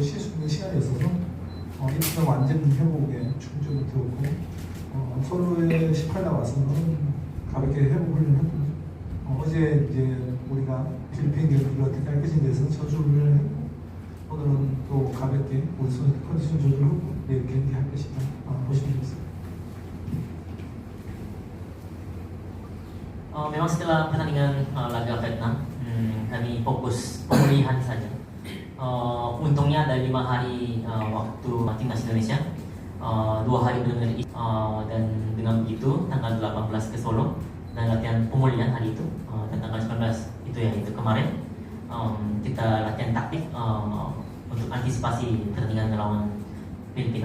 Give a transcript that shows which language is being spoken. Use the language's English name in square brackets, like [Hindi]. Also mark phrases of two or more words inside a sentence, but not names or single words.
[Korean] 쉴 수 있는 시간이 있어서 이틀 완전 회복에 중점을 두었고 솔로에 18일 와서는 가볍게 회복 훈련을 했고 어제 이제 우리가 필리핀 경기를 어떻게 할 것인지에 대해서 전술 훈련을 했고 오늘은 또 가볍게 우리 선수 컨디션 조절하고 내일 경기할 것이다 보시면 되겠습니다. [Indonesian] Memang setelah pertandingan laga Vietnam, kami fokus pemulihan saja. Untungnya ada 5 hari waktu timnas Indonesia, 2 hari benar-benar dan dengan begitu tanggal 18 ke Solo dan latihan pemulihan hari itu dan tanggal 19 itu itu kemarin kita latihan taktik untuk antisipasi pertandingan melawan Filipina.